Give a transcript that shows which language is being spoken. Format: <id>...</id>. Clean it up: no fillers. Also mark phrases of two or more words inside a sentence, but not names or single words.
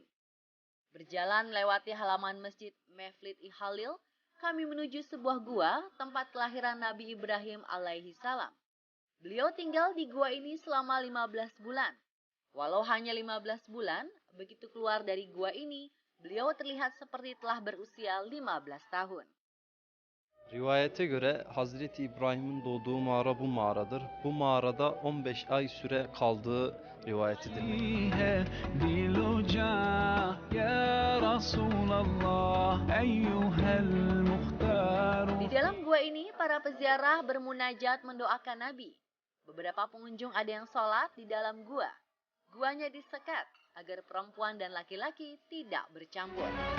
<id>Berjalan melewati halaman Masjid Mevlid-i-Halil, kami menuju sebuah gua tempat kelahiran Nabi Ibrahim</id> <ar>عليه السلام.</ar> <id>Beliau tinggal di gua ini selama 15 bulan. Walau hanya 15 bulan, begitu keluar dari gua ini, beliau terlihat seperti telah berusia 15 tahun.</id> <tr>Rivayete göre Hazreti İbrahim'in doğduğu mağara bu mağaradır. Bu mağarada 15 ay süre kaldığı rivayet edilmektedir.</tr> <id>Di dalam gua ini, para peziarah bermunajat mendoakan Nabi. Beberapa pengunjung ada yang sholat di dalam gua. Guanya disekat agar perempuan dan laki-laki tidak bercampur.</id>